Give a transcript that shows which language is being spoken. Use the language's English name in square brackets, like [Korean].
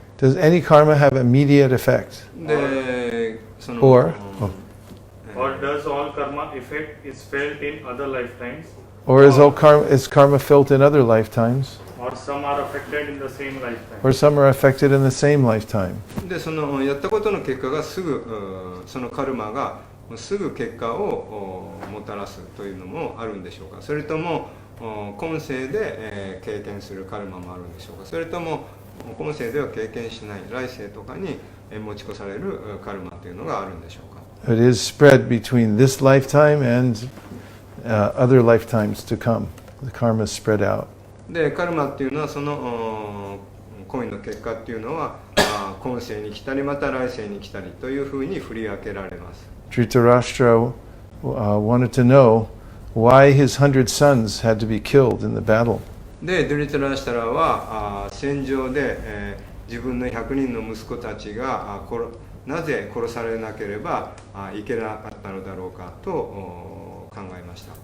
[English] Does any karma have immediate effect? で、その Or does all karma effect is felt in other lifetimes? Or is karma felt in other lifetimes? Or some are affected in the same lifetime? Or some are affected in the same lifetime? [Japanese] で、そのやったことの結果がすぐそのカルマがすぐ結果をもたらすというのもあるんでしょうか。それとも今世で経験するカルマもあるんでしょうか。それとも今世では経験しない来世とかに持ち越されるカルマというのがあるんでしょうか。 [English] It is spread between this lifetime and other lifetimes to come. The karma is spread out. [Japanese] で、カルマっていうのはその行為の結果っていうのは今世に来たりまた来世に来たりというふうに振り分けられます。 [English] Dhritarashtra wanted to know why his 100 sons had to be killed in the battle. [Japanese] で、ドゥリタラシタラは戦場で、自分の100人の息子たちがなぜ殺されなければいけなかったのだろうかと考えました。